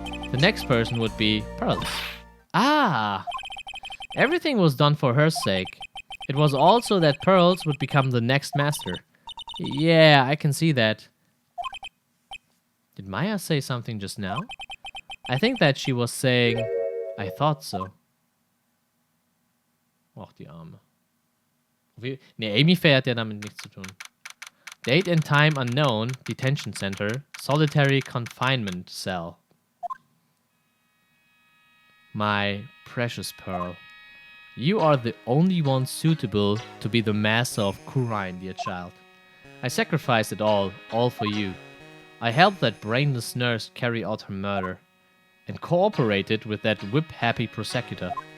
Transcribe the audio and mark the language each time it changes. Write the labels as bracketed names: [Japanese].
[English] The next person would be Pearls. Ah! Everything was done for her sake. It was also that Pearls would become the next master. Yeah, I can see that. Did Maya say something just now? I think that she was saying, I thought so. [German] Och, die Arme. Ne, Amy Faye hat ja damit nichts zu tun. [English] Date and time unknown, detention center, solitary confinement cell. My precious Pearl, you are the only one suitable to be the master of Kurine, dear child. I sacrificed it all for you. I helped that brainless nurse carry out her murder, and cooperated with that whip-happy prosecutor.